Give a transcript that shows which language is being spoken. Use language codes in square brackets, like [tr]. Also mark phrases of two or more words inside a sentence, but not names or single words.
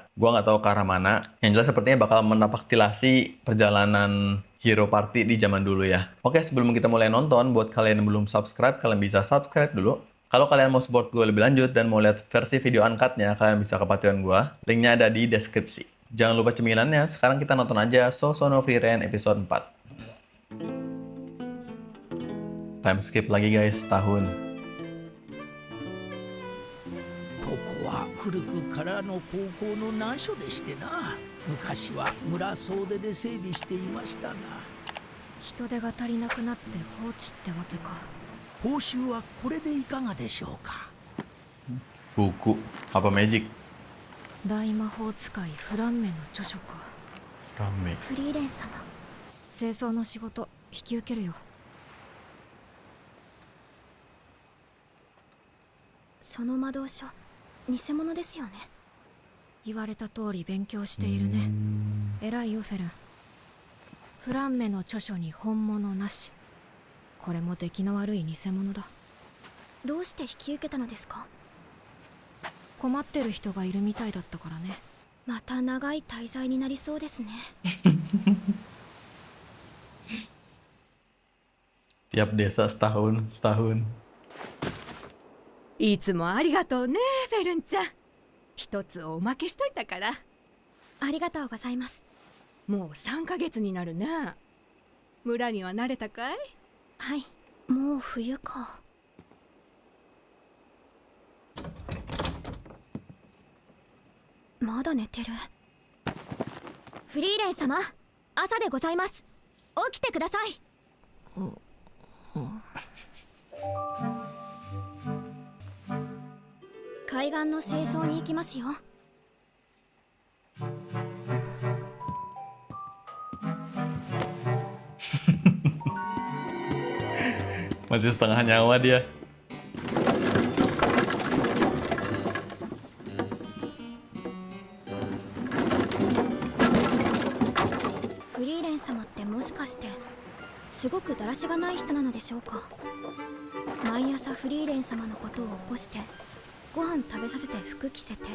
[id] Gua nggak tahu ke arah mana. Yang jelas sepertinya bakal menapaktilasi perjalanan Hero Party di zaman dulu ya. Oke, sebelum kita mulai nonton, buat kalian yang belum subscribe, kalian bisa subscribe dulu. Kalau kalian mau support gue lebih lanjut dan mau lihat versi video uncut-nya, kalian bisa ke Patreon gue. Linknya ada di deskripsi. Jangan lupa cemilannya, sekarang kita nonton aja So no Frieren episode 4. [en] Time skip [id] lagi guys, tahun. [ja] ここは古くからの高校の難所でしてな。昔は村総出で整備していましたが、人手が足りなくなって放置ってわけか。報酬はこれでいかがでしょうか。 [id] Buku, apa magic? [ja] 大魔法使いフランメの著書か。 [id] Rame. [ja] フリーレン様、清掃の仕事引き受けるよ。その魔導書、偽物ですよね。言われた通り勉強しているね。偉いよフェルン。フランメの著書に本物なし。これも出来の悪い偽物だ。どうして引き受けたのですか？困ってる人がいるみたいだったからね。また長い滞在になりそうですね。 [id] Tiap desa setahun. [ja] いつもありがとうね、フェルンちゃん。一つおまけしといたから。ありがとうございます。もう3ヶ月になるね。村には慣れたかい？はい、もう冬か。まだ寝てる。フリーレン様、朝でございます。起きてください。海岸の清掃に行きますよ。 [id] Masih setengah nyawa dia. [ja] フリーレン様ってもしかしてすごくだらしがない人なのでしょうか。毎朝フリーレン様のことを起こしてご飯食べさせて服着せて。